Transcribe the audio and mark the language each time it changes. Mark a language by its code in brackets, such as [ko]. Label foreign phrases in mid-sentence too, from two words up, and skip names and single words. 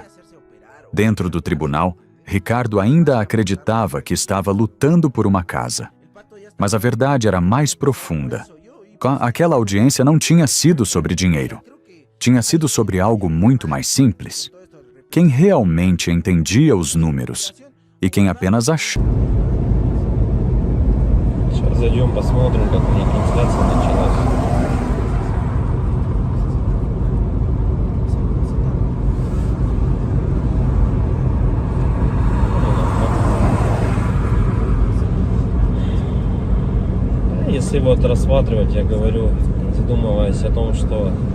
[pt] Dentro do tribunal, Ricardo ainda acreditava que estava lutando por uma casa. Mas a verdade era mais profunda. Aquela audiência não tinha sido sobre dinheiro. Tinha sido sobre algo muito mais simples. Quem realmente entendia os números e quem apenas achava. [ru] Сейчас зайдем, посмотрим, как у них трансляция началась. Если вот рассматривать, я говорю, задумываясь о том, что